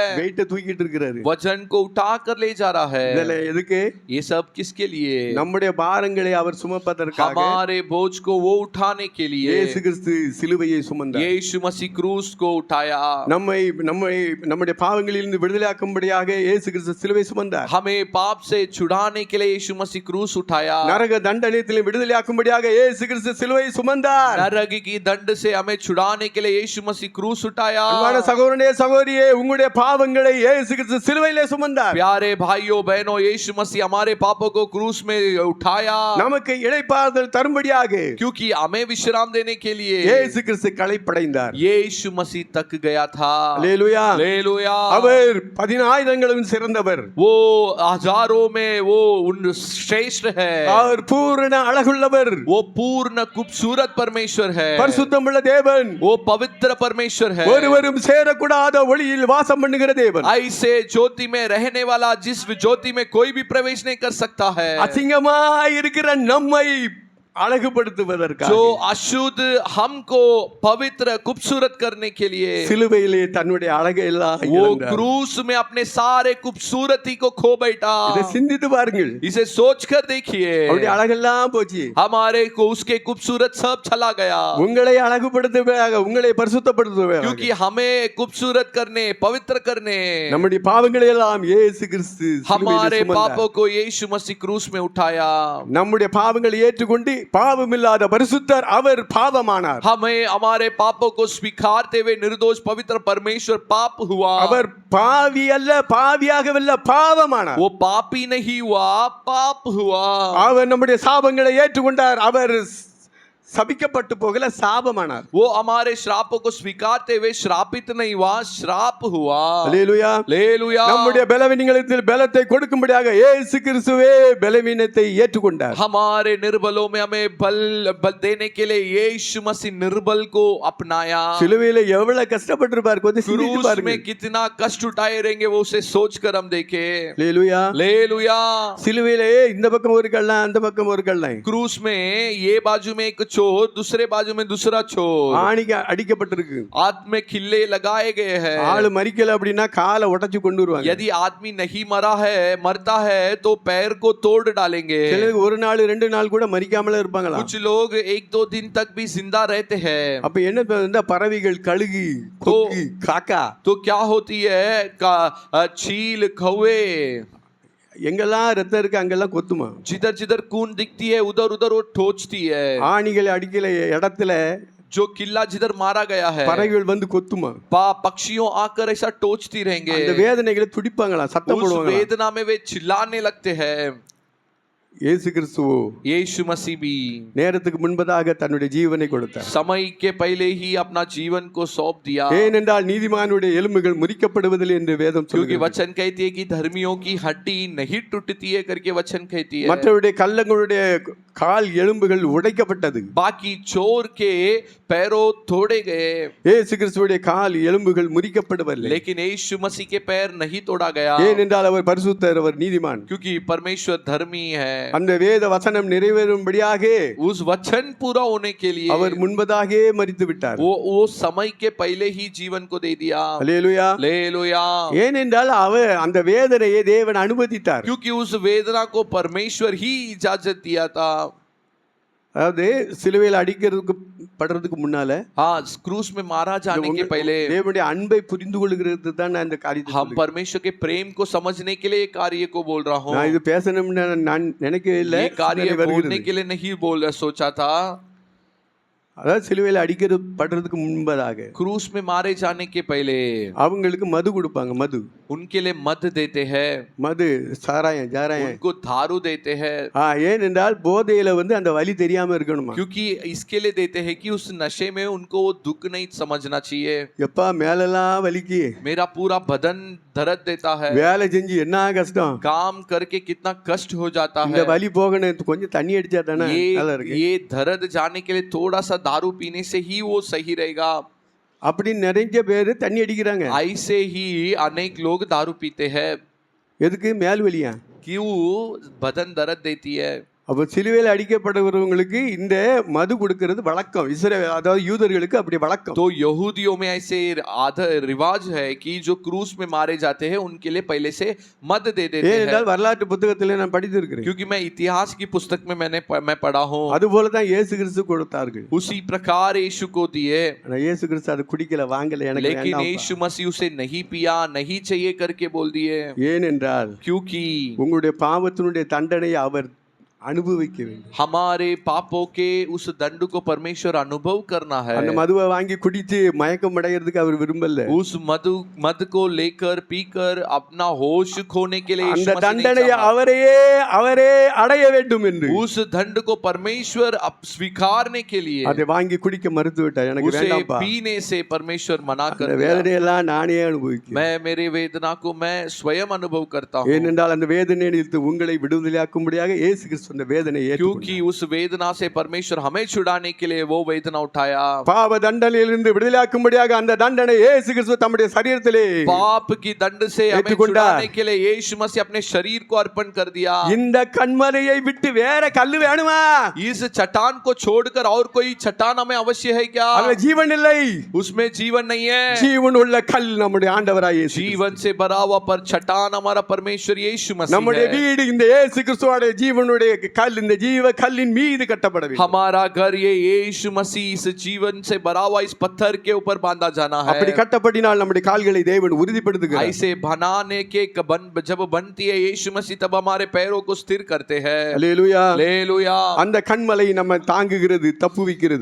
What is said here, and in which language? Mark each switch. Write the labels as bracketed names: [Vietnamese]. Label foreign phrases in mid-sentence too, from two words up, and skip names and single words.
[Tamil] வெயிட்ட தூக்கிட்டு இருக்கிறாரு. [Hindi] वजन को उठा कर ले जा रहा है. [Tamil] இதெல்லாம் எதுக்கு? [Hindi] ये सब किसके लिए? [Tamil] நம்முடைய பாரங்களை அவர் சுமப்பதற்காக. [Hindi] हमारे बोझ को वो उठाने के लिए [Tamil] இயேசு கிறிஸ்து சிலுவையை சுமந்தார். [Hindi] यीशु मसीह क्रूस को उठाया. [Tamil] நம்முடைய பாவங்களிலிருந்து விடுதலையாக்கும்படியாக இயேசு கிறிஸ்து சிலுவை சுமந்தார். [Hindi] हमें पाप से छुड़ाने के लिए यीशु मसीह क्रूस उठाया. [Tamil] நரக தண்டனையிலிருந்து விடுதலையாக்கும்படியாக இயேசு கிறிஸ்து சிலுவை சுமந்தார். [Hindi] नरक की दंड से हमें छुड़ाने के लिए यीशु मसीह क्रूस उठाया. [Tamil] அன்பான சகோதரனே சகோதரியே, உங்களுடைய பாவங்களை இயேசு கிறிஸ்து சிலுவையிலே சுமந்தார். [Hindi] प्यारे भाइयों बहनों, यीशु मसीह हमारे पापों को क्रूस में उठाया. [Tamil] நமக்கு இளைப்பாறுதல் தரும்படியாக, [Hindi] क्योंकि हमें विश्राम देने के लिए [Tamil] இயேசு கிறிஸ்து களைப்படைந்தார். [Hindi] यीशु मसीह तक गया था. [Tamil] அல்லேலூயா. [Hindi] हालेलुया. [Tamil] அவர் 10,000ங்களும் சிறந்தவர். [Hindi] वो हजारों में वो श्रेष्ठ है. [Tamil] அவர் பூரண அழகுள்ளவர். [Hindi] वो पूर्ण खूबसूरत परमेश्वर है. [Tamil] பரிசுத்தமுள்ள தேவன். [Hindi] वो पवित्र परमेश्वर है. [Tamil] ஒருவரும் சேரக்கூடாத ஒளியில் வாசம் பண்ணுகிற தேவன். [Hindi] ऐसे ज्योति में रहने वाला, जिस ज्योति में कोई भी प्रवेश नहीं कर सकता है. [Tamil] அசிங்கமாய் இருக்கிற நம்மை அழகுபடுத்துவதற்காக, [Hindi] जो अशुद्ध हमको पवित्र खूबसूरत करने के लिए [Tamil] சிலுவையிலே தன்னுடைய அழகை எல்லாம் [Hindi] वो [Tamil] இழந்தார். [Hindi] क्रूस में अपने सारे खूबसूरती को खो बैठा. [Tamil] இதை சிந்தித்து பாருங்கள். [Hindi] इसे सोच कर देखिए. [Tamil] அவருடைய அழகெல்லாம் போச்சு. [Hindi] हमारे को उसके खूबसूरत सब चला गया. [Tamil] உங்களை அழகுபடுத்துவதாக, உங்களை பரிசுத்தப்படுத்துவதாக, [Hindi] क्योंकि हमें खूबसूरत करने, पवित्र करने, [Tamil] நம்முடைய பாவங்களை எல்லாம் இயேசு கிறிஸ்து சிலுவையிலே [Hindi] हमारे [Tamil] சுமந்தார். [Hindi] पापों को यीशु मसीह क्रूस में उठाया. [Tamil] நம்முடைய பாவங்களை ஏற்றுக்கொண்டு பாவமில்லாத பரிசுத்தர் அவர் பாவமானார். [Hindi] हमें हमारे पापों को स्वीकारते हुए निर्दोष पवित्र परमेश्वर पाप हुआ. [Tamil] அவர் பாவி அல்ல, பாவியாகவில்லை, பாவமானார். [Hindi] वो पापी नहीं हुआ, पाप हुआ. [Tamil] அவர் நம்முடைய சாபங்களை ஏற்றுக்கொண்டார். அவர் சபிக்கப்பட்டு போகல, சாபமானார். [Hindi] वो हमारे श्रापों को स्वीकारते हुए श्रापित नहीं हुआ, श्राप हुआ. [Tamil] அல்லேலூயா. [Hindi] हालेलुया. [Tamil] நம்முடைய பலவீனங்களில் பலத்தை கொடுக்கும்படியாக இயேசு கிறிஸ்துவே பலவீனத்தை ஏற்றுக்கொண்டார். [Hindi] हमारे निर्बलों में हमें बल देने के लिए यीशु मसीह निर्बल को अपनाया. [Tamil] சிலுவையில எவ்வளவு கஷ்டப்பட்டிருப்பார் கொஞ்சம் சிந்தித்து [Hindi] क्रूस [Tamil] பாருங்க. [Hindi] में कितना कष्ट उठाए रहेंगे वो उसे सोचकर हम देखें. [Tamil] அல்லேலூயா. [Hindi] हालेलुया. [Tamil] சிலுவையிலே இந்த பக்கம் ஒரு கள்ளம், அந்த பக்கம் ஒரு கள்ளம். [Hindi] क्रूस में ये बाजू में एक छोर, दूसरे बाजू में दूसरा छोर. [Tamil] ஆணிக்கு அடிக்கப்பட்டிருக்கு. [Hindi] हाथ में खिल्ले लगाए गए हैं. [Tamil] ஆளு மரிக்கல அப்படின்னா காலை உடைச்சு கொண்டு வருவாங்க. [Hindi] यदि आदमी नहीं मरता है तो पैर को तोड़ डालेंगे. [Tamil] சிலருக்கு ஒரு நாள் 2 நாள் கூட மரிக்காமலே இருப்பாங்களா. [Hindi] कुछ लोग 1-2 दिन तक भी जिंदा रहते हैं. [Tamil] அப்ப என்ன இந்த பறவைகள், கழுகு, கொக்கு, காக்கா [Hindi] तो क्या होती है, चील, कौवे, [Tamil] எங்கெல்லாம் ரத்தம் இருக்கு அங்கெல்லாம் கொத்துமா. [Hindi] जिधर जिधर खून दिखती है उधर उधर वो ठोचती है. [Tamil] ஆணிகளை அடிக்கல இடத்துல [Hindi] जो किला जिधर मारा गया है [Tamil] பறவைகள் வந்து கொத்துமா. [Hindi] पक्षियों आकर ऐसा टोचती रहेंगे. [Tamil] அந்த வேதனைகளை துடிப்பாங்களா, சத்தம் [Hindi] उस [Tamil] போடுவாங்களா. [Hindi] वेदना में वे चिल्लाने लगते हैं. [Tamil] இயேசு கிறிஸ்துவோ [Hindi] यीशु मसीह भी [Tamil] நேரத்துக்கு முன்பதாக தன்னுடைய ஜீவனை கொடுத்தார். [Hindi] समय के पहले ही अपना जीवन को सौंप दिया. [Tamil] ஏனென்றால் நீதிமானுடைய எலும்புகள் முறிக்கப்படுவதில்லை என்று வேதம் [Hindi] क्योंकि [Tamil] சொல்கிறது. [Hindi] वचन कहती है कि धर्मियों की हड्डी नहीं टूटती है करके वचन कहती है. [Tamil] மற்றவருடைய கள்ளங்களுடைய கால் எலும்புகள் உடைக்கப்பட்டது. [Hindi] बाकी चोर के पैरों तोड़े गए. [Tamil] இயேசு கிறிஸ்துவுடைய கால் எலும்புகள் முறிக்கப்படவில்லை. [Hindi] लेकिन यीशु मसीह के पैर नहीं तोड़ा गया. [Tamil] ஏனென்றால் அவர் பரிசுத்தர், அவர் நீதிமான். [Hindi] क्योंकि परमेश्वर धर्मी है. [Tamil] அந்த வேத வசனம் நிறைவேறும்படியாக [Hindi] उस वचन पूरा होने के लिए [Tamil] அவர் முன்பதாகவே மரித்து விட்டார். [Hindi] वो समय के पहले ही जीवन को दे दिया. [Tamil] அல்லேலூயா. [Hindi] हालेलुया. [Tamil] ஏனென்றால் அவர் அந்த வேதனையை தேவன் அனுமதித்தார். [Hindi] क्योंकि उस वेदना को परमेश्वर ही इजाजत दिया था. [Tamil] அதாவது சிலுவையில் அடிக்கிறதுக்கு படுறதுக்கு முன்னால [Hindi] हाँ, क्रूस में मारा जाने के पहले [Tamil] தேவனுடைய அன்பை புரிந்து கொள்கிறது தான் நான் இந்த காரியத்தை [Hindi] हम [Tamil] சொல்லுகிறேன். [Hindi] परमेश्वर के प्रेम को समझने के लिए कार्य को बोल रहा हूँ. [Tamil] நான் இது பேசணும்னு நான் நினைக்கவே இல்லை. [Hindi] ये कार्य बोलने के लिए नहीं सोचा था. [Tamil] அதாவது சிலுவையில் படுறதுக்கு முன்பதாக [Hindi] क्रूस में मारे जाने के पहले [Tamil] அவங்களுக்கு மது கொடுப்பாங்க. மது, [Hindi] उनके लिए मद देते हैं. [Tamil] மது, சாராயம், ஜாராயம். [Hindi] उनको दारू देते हैं. [Tamil] ஏனென்றால் போதையில வந்து அந்த வலி தெரியாம இருக்கணுமா. [Hindi] क्योंकि इसके लिए देते हैं कि उस नशे में उनको वो दुख नहीं समझना चाहिए. [Tamil] எப்பா மேலெல்லாம் வலிக்கு, [Hindi] मेरा पूरा बदन दर्द देता है. [Tamil] வேலை செஞ்சு என்ன கஷ்டம், [Hindi] काम करके कितना कष्ट हो जाता [Tamil] இந்த [Hindi] है. [Tamil] வலி போகணும், கொஞ்சம் தண்ணி அடிச்சா தானே நல்லா இருக்கு. [Hindi] ये दर्द जाने के लिए थोड़ा सा दारू पीने से ही वो सही रहेगा. [Tamil] அப்படி நிறைய பேரு தண்ணி அடிக்கிறாங்க. [Hindi] ऐसे ही अनेक लोग दारू पीते हैं. [Tamil] எதுக்கு? மேல் வலியா. [Hindi] क्यों? बदन दर्द देती है. [Tamil] அப்ப சிலுவையில் அடிக்கப்படுகிறவங்களுக்கு இந்த மது கொடுக்கிறது வழக்கம். இஸ்ரவேல் அதாவது யூதர்களுக்கு அப்படி வழக்கம். [Hindi] तो यहूदियों में ऐसे आधा रिवाज है कि जो क्रूस में मारे जाते हैं उनके लिए पहले से मद दे देते हैं. [Tamil] ஏனென்றால் வரலாற்று புத்தகத்திலே நான் படித்திருக்கிறேன். [Hindi] क्योंकि मैं इतिहास की पुस्तक में मैं पढ़ा हूँ. [Tamil] அதுபோல தான் இயேசு கிறிஸ்து கொடுத்தார்கள். [Hindi] उसी प्रकार यीशु को दिए. [Tamil] ஆனா இயேசு கிறிஸ்து அது குடிக்கல, வாங்கல, எனக்கு [Hindi] लेकिन [Tamil] வேண்டாம். [Hindi] यीशु मसीह उसे नहीं पिया, नहीं चाहिए करके बोल दिए. [Tamil] ஏனென்றால் [Hindi] क्योंकि [Tamil] உங்களுடைய பாவத்தினுடைய தண்டனையை அவர் அனுபவிக்க வேண்டும். [Hindi] हमारे पापों के उस दंड को परमेश्वर अनुभव करना है. [Tamil] அந்த மதுவை வாங்கி குடிச்சு மயக்கம் அடைகிறதுக்கு அவர் விரும்பல. [Hindi] उस मद को लेकर पीकर अपना होश खोने के लिए [Tamil] அந்த தண்டனையை அவரே அடைய வேண்டும் என்று [Hindi] उस दंड को परमेश्वर स्वीकारने के लिए [Tamil] அதை வாங்கி குடிக்க மறுத்து விட்டார். எனக்கு [Hindi] उसे [Tamil] வேண்டாம்ப்பா. [Hindi] पीने से परमेश्वर मना कर [Tamil] அந்த [Hindi] दिया. [Tamil] வேதனையெல்லாம் நானே அனுபவிக்கிறேன். [Hindi] मैं मेरे वेदना को मैं स्वयं अनुभव करता हूँ. [Tamil] ஏனென்றால் அந்த வேதனையிலிருந்து உங்களை விடுதலையாக்கும்படியாக இயேசு கிறிஸ்து அந்த வேதனையை [Hindi] क्योंकि उस वेदना से परमेश्वर हमें छुड़ाने के लिए वो वेदना उठाया. [Tamil] பாவ தண்டனையிலிருந்து விடுதலையாக்கும்படியாக அந்த தண்டனை இயேசு கிறிஸ்து தம்முடைய சரீரத்திலே [Hindi] पाप की दंड से हमें छुड़ाने के लिए यीशु मसीह अपने शरीर को अर्पण कर दिया. [Tamil] இந்த கன்மலையை விட்டு வேற கல்லு வேணுமா? [Hindi] इस चट्टान को छोड़कर और कोई चट्टान हमें अवश्य है क्या? [Tamil] அதுல ஜீவன் இல்லை. [Hindi] उसमें जीवन नहीं है. [Tamil] ஜீவன் உள்ள கல் நம்முடைய ஆண்டவராய் இயேசு. [Hindi] जीवन से भरा हुआ पर चट्टान हमारा परमेश्वर यीशु मसीह [Tamil] நம்முடைய [Hindi] है. [Tamil] வீடு இந்த இயேசு கிறிஸ்துவோட ஜீவனுடைய கல் இந்த ஜீவ கல்லின் மீது கட்டப்பட வேண்டும். [Hindi] हमारा घर ये यीशु मसीह इस जीवन से भरा हुआ इस पत्थर के ऊपर बांधा जाना है. [Tamil] அப்படி கட்டப்படினால் நம்முடைய கால்களை தேவன் உறுதிப்படுத்துகிறார். [Hindi] ऐसे बनाने के जब बनती है यीशु मसीह तब हमारे पैरों को स्थिर करते हैं. [Tamil] அல்லேலூயா. [Hindi] हालेलुया. [Tamil] அந்த கண்மலை நம்ம தாங்குகிறது, தப்புவிக்கிறது.